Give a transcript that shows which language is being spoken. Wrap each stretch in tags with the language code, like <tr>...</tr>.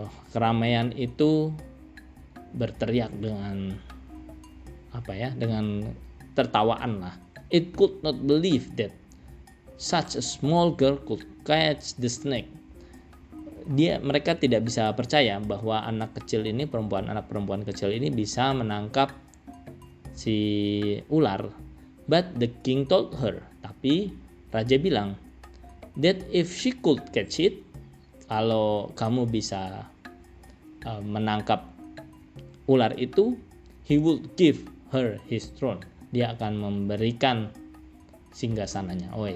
<id>Keramaian itu berteriak dengan dengan tertawaan lah.</id> <en>It could not believe that such a small girl could catch the snake.</en> <id>Mereka tidak bisa percaya bahwa anak perempuan kecil ini bisa menangkap si ular.</id> <en>But the king told her,</en> <id>tapi raja bilang,</id> <en>that if she could catch it,</en> <id>kalau kamu bisa menangkap ular itu,</id> <en>he would give her his throne.</en> <id>Dia akan memberikan singgasananya.</id>